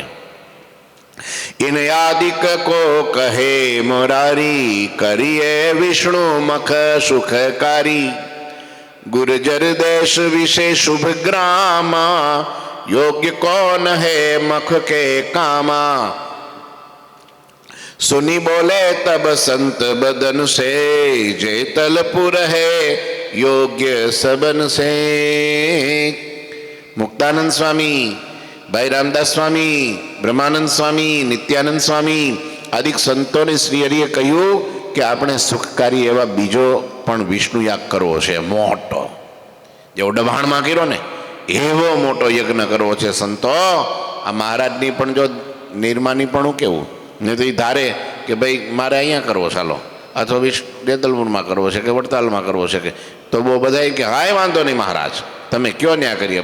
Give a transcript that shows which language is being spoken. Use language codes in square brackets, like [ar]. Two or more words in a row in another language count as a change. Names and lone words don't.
[hi] इन यादिक को कहे मोरारी करीए विष्णु मख सुखकारी. गुर्जर देश विशे शुभ ग्रामा योग्य कोन हे मख के कामा. सुनी बोले तब संत बदन से जेतलपुर है योग्य सबन से. [gu] मुक्तानंद स्वामी, भाई रामदास स्वामी, ब्रह्मानंद स्वामी, नित्यानंद स्वामी આદિક સંતોને શ્રી હરિએ કહ્યું કે આપણે સુખકારી એવા બીજો પણ વિષ્ણુ યાગ કરવો છે મોટો. જેવો ડભાણમાં કર્યો ને એવો મોટો યજ્ઞ કરવો છે સંતો. આ મહારાજની પણ જો નિર્માની પણ કેવું નહીં તો એ ધારે કે ભાઈ મારે અહીંયા કરવો ચાલો અથવા જેતલપુરમાં કરવો છે કે વડતાલમાં કરવો છે કે તો બહુ બધા કે હાય વાંધો નહીં મહારાજ તમે કયો ન્યા કરીએ.